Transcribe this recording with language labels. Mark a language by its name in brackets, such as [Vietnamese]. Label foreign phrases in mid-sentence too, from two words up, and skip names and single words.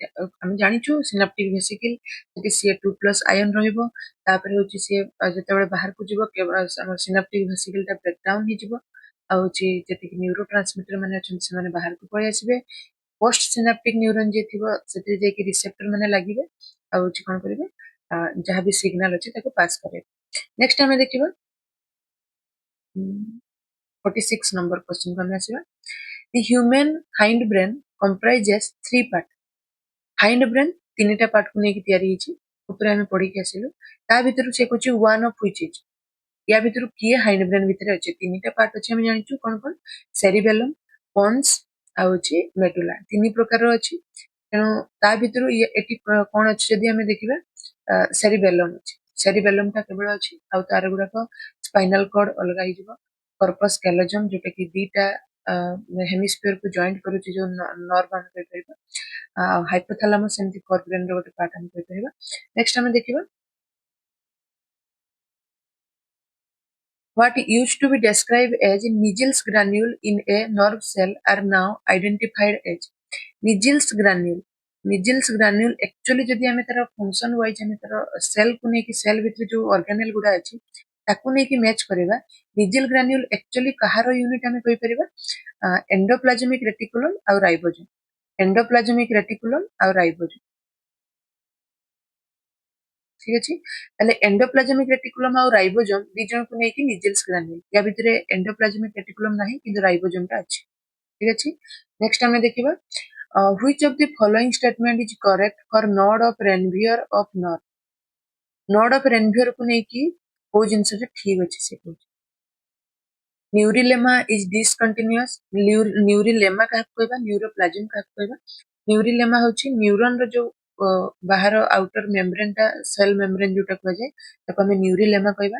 [Odia] ଆମେ ଜାଣିଛୁ [English] synaptic vesicle [Odia] ସେଠି Ca2+ ଆୟନ ରହିବ, ତାପରେ ହଉଛି ସିଏ ଯେତେବେଳେ ବାହାରକୁ ଯିବ କେବଳ ଆମର [English] synaptic vesicle [Odia] ଟା ବ୍ରେକଡାଉନ ହେଇଯିବ, ଆଉ ହଉଛି ଯେତିକି [English] neuro transmitter [Odia] ମାନେ ଅଛନ୍ତି ସେମାନେ ବାହାରକୁ ପଳେଇ ଆସିବେ। [English] post synaptic neuron [Odia] ଯିଏ ଥିବ ସେଥିରେ ଯାଇକି ରିସେପ୍ଟର ମାନେ ଲାଗିବେ, ଆଉ ହଉଛି କଣ କରିବେ, ଯାହାବି ସିଗ୍ନାଲ ଅଛି ତାକୁ ପାସ୍ କରିବେ। ନେକ୍ସଟ ଆମେ ଦେଖିବା 46 [English] number question [Odia] କୁ ଆମେ ଆସିବା। [English] The human hindbrain comprises 3 parts. [Odia] Hindbrain ତିନିଟା ପାର୍ଟ କୁ ନେଇକି ତିଆରି ହେଇଛି, ଉପରେ ଆମେ ପଢିକି ଆସିଲୁ। ତା ଭିତରୁ ସେ କହୁଛି [English] one of which is, [Odia] ୟା ଭିତରୁ କିଏ ହାଇଣ୍ଡବ୍ରେନ୍ ଭିତରେ ଅଛି? ତିନିଟା ପାର୍ଟ ଅଛି ଆମେ ଜାଣିଛୁ, କଣ କଣ? ସେରିବେଲମ୍, ପନ୍ସ ଆଉ ହଉଛି ମେଡୁଲା, ତିନି ପ୍ରକାରର ଅଛି। ତେଣୁ ତା ଭିତରୁ ଏଠି କଣ ଅଛି ଯଦି ଆମେ ଦେଖିବା, ସେରିବେଲମ୍ ଅଛି। ସେରିବେଲମ୍ ଟା କେବଳ ଅଛି, ଆଉ ତାର ଗୁଡାକ [English] spinal cord [Odia] ଅଲଗା ହେଇଯିବ। [English] corpus callosum [Odia] ଯୋଉଟା କି ଦିଟା ହେମିସ୍ଫିୟର କୁ ଜଏଣ୍ଟ କରୁଛି, ଯୋଉ ନର୍ଭ ଆମେ କହିପାରିବା। ଆଉ ହାଇପୋଥାଲାମସ୍ ଏମିତି ଫୋରବ୍ରେନ୍ ର ଗୋଟେ ପାର୍ଟ ଆମେ କହିପାରିବା। ନେକ୍ସଟ ଆମେ ଦେଖିବା, [English] what used to be described as Nigel's granule in a nerve cell are now identified as Nigel's granule. Nigel's granule actually [Odia] ଯଦି ଆମେ ତାର [English] function wise [Odia] ଆମେ ତାର ସେଲ କୁ ନେଇକି, ସେଲ ଭିତରେ ଯୋଉ ଅର୍ଗାନେଲ ଗୁଡା ଅଛି ତାକୁ ନେଇକି ମ୍ୟାଚ କରିବା, [English] Nigel granule actually [Odia] କାହାର ୟୁନିଟ ଆମେ କହିପାରିବା? [English] endoplasmic reticulum ଆଉ ରାଇବୋଜୋମ। endoplasmic reticulum ଆଉ ରାଇବୋଜୋମ, [Odia] ଠିକ ଅଛି। ତାହେଲେ [English] endoplasmic reticulum [Odia] ଆଉ ରାଇବୋଜୋମ ଦି ଜଣକୁ ନେଇକି [English] Nigel's granule, [Odia] ୟା ଭିତରେ [English] endoplasmic reticulum [Odia] ନାହିଁ କିନ୍ତୁ ରାଇବୋଜୋମ ଟା ଅଛି, ଠିକ ଅଛି। ନେକ୍ସଟ ଆମେ ଦେଖିବା, [English] which of the following statement is correct for node of Ranvier of nerve? node of Ranvier [Odia] କୁ ନେଇକି କୋଉ ଜିନିଷଟା ଠିକ ଅଛି ସେ କହୁଛି। [English] neurilemma is discontinuous, ନ୍ୟୁରିଲେମା [Odia] କାହାକୁ କହିବା? ନ୍ୟୁରୋପ୍ଲାଜମ କାହାକୁ କହିବା? ନ୍ୟୁରିଲେମା ହଉଛି ନ୍ୟୁରନ ର ଯୋଉ ବାହାର [English] outer membrane [Odia] ଟା, [English] cell membrane [Odia] ଯୋଉଟା କୁହାଯାଏ, ତାକୁ ଆମେ ନ୍ୟୁରିଲେମା କହିବା।